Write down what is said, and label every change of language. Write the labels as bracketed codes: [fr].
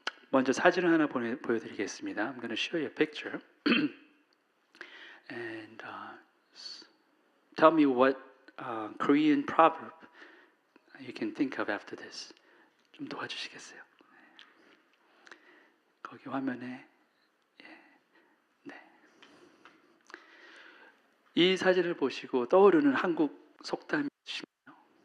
[ko] 먼저 사진을 하나 보여드리겠습니다. [en] I'm going to show you a picture, and tell me what Korean proverb you can think of after this. [ko] 좀 도와주시겠어요? 거기 화면에 이 사진을 보시고 떠오르는 한국 속담이 있으시나요?